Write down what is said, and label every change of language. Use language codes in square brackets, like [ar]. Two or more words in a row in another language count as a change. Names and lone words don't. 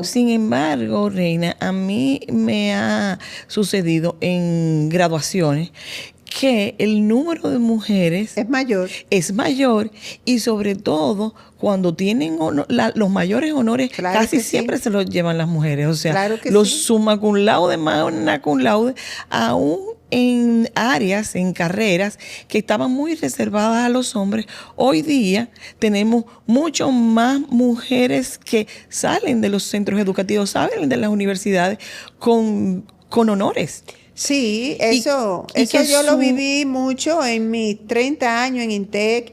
[es] Sin embargo, Reina, a mí me ha sucedido en graduaciones que el número de mujeres es mayor y sobre todo cuando tienen los mayores honores, claro, casi siempre se los llevan las mujeres. O sea, claro que los sí. [la] summa cum laude, magna cum laude, [es] aún en áreas, en carreras que estaban muy reservadas a los hombres. Hoy día tenemos mucho más mujeres que salen de los centros educativos, salen de las universidades con honores. Sí, eso yo lo viví mucho en mis 30 años en INTEC.